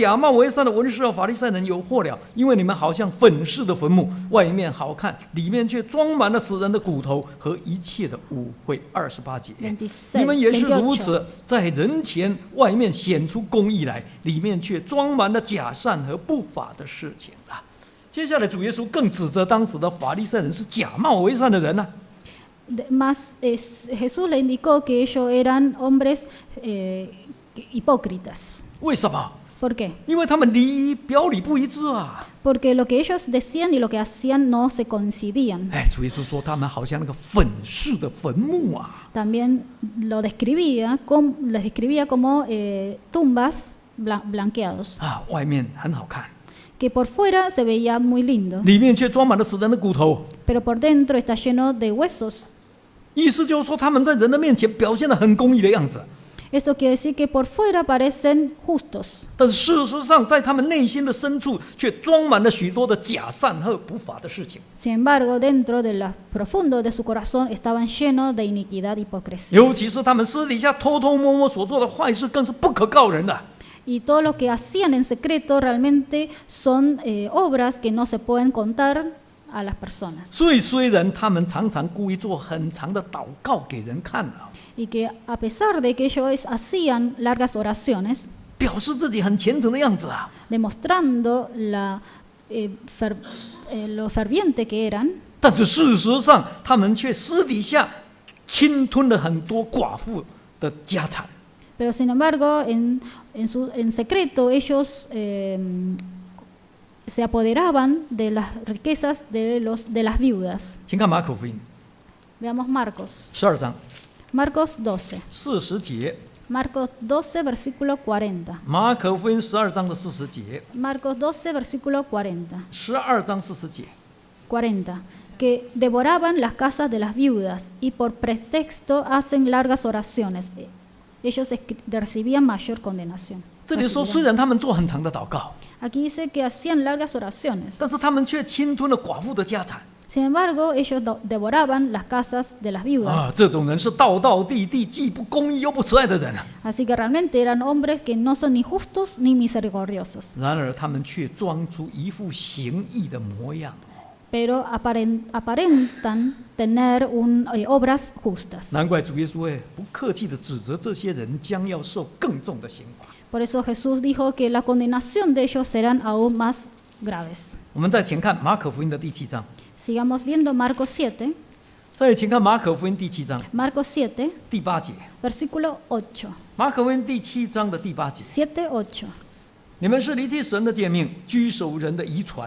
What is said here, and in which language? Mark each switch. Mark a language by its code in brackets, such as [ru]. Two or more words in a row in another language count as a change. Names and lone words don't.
[zh] 假冒为善的文士和法利赛人有祸了，因为你们好像粉饰的坟墓，外面好看，里面却装满了死人的骨头和一切的污秽。28节。 [es] 26, [zh] 你们也是如 [es] 28. [zh] 此，在人前外面显出公义来，里面却装满了假善和不法的事情啊。接下来主耶稣更指责当时的法利赛人是假冒为善的人啊。 [es] Jesús le indicó que ellos eran hombres hipócritas. [zh] 为什么？ [es] ¿Por qué? [zh] 因为他们表里不一致啊！ [es] Porque lo que ellos decían y lo que hacían no se coincidían. [zh] 哎，主耶稣说他们好像那个粉饰的坟墓啊！ [es] También les describía como tumbas blanqueados, [zh] 啊，外面很好看， [es] que por fuera se veía muy lindo, [zh] 里面却装满了死人的骨头。 [es] pero por dentro está lleno de huesos. [zh] 意思就是说，他们在人的面前表现得很公义的样子， [es] Esto quiere decir que por fuera parecen justos, [zh] 但是事实上，在他们内心的深处却装满了许多的假善和不法的事情。 [es] sin embargo, dentro de lo profundo de su corazón estaban llenos de iniquidad y hipocresía. [zh] 尤其是他们私底下偷偷摸摸所做的坏事，更是不可告人的。 [es] Y todo lo que hacían en secreto realmente son obras que no se pueden contar a las personas. [zh] 所以，虽然他们常常故意做很长的祷告给人看啊， [es] Y que a pesar de que ellos hacían largas oraciones, [zh] 表示自己很虔诚的样子啊， [es] demostrando lo ferviente que eran, [zh] 但是事实上，他们却私底下侵吞了很多寡妇的家产。 [es] pero sin embargo, en secreto ellos se apoderaban de las riquezas de las viudas. [zh] 请看马可福音 [es] Veamos Marcos. [zh] 12章 [es] Marcos 12. [zh] 40节， [es] Marcos 12, versículo 40. [zh] 马可福音12章的40节， [es] Marcos 12, versículo 40. [zh] 12 章40节。 [es] 40. Que devoraban las casas de las viudas y por pretexto hacen largas oraciones. Ellos recibían mayor condenación. [zh] 这里说，虽然他们做很长的祷告， [es] Aquí dice que hacían largas oraciones. [zh] 但是他们却侵吞了寡妇的家产。 [es] Sin embargo, ellos devoraban las casas de las viudas. [zh] 啊，这种人是道道地地，既不公义又不慈爱的人啊。 [es] Así que realmente eran hombres que no son ni justos ni misericordiosos, [zh] 然而他们却装出一副行义的模样。 [es] pero aparentan tener obras justas. [zh] 难怪主耶稣不客气地指责这些人将要受更重的刑罚。 [es] Por eso Jesús dijo que la condenación de ellos serán aún más graves. [zh] 我们再请看马可福音的第7章， [es] Sigamos viendo Marcos 7. [zh] 再请看马可福音第7章 [es] Marcos 7, [zh] 第8节。 [es] versículo 8. [zh] 马可福音第7章的第8节， [es] 7, 8, [zh] 你们是离弃神的诫命，居守人的遗传。